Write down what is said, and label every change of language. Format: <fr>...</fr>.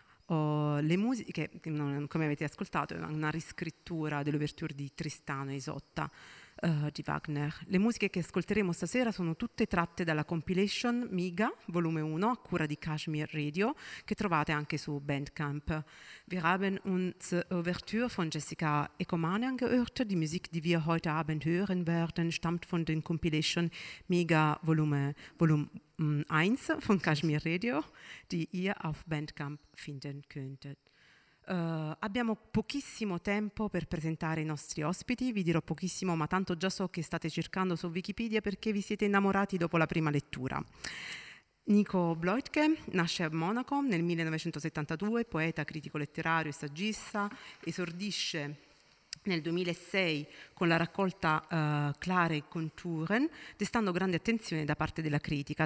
<it>Le musiche, come avete ascoltato, è una riscrittura dell'Overture di Tristano e Isotta di Wagner. Le musiche che ascolteremo stasera sono tutte tratte dalla compilation MIGA, volume 1, a cura di Kashmir Radio, che trovate anche su Bandcamp.</it> <de>Wir haben uns Overture von Jessica Ecomane angehört. Die Musik, die wir heute Abend hören werden, stammt von den Compilation MIGA Volume 1 von Kashmir Radio, die ihr auf Bandcamp finden könntet.</de> <it>Abbiamo pochissimo tempo per presentare i nostri ospiti, vi dirò pochissimo, ma tanto già so che state cercando su Wikipedia perché vi siete innamorati dopo la prima lettura. Nico Bloitke nasce a Monaco nel 1972, poeta, critico letterario e saggista, esordisce nel 2006 con la raccolta Klare Konturen, destando grande attenzione da parte della critica.</it>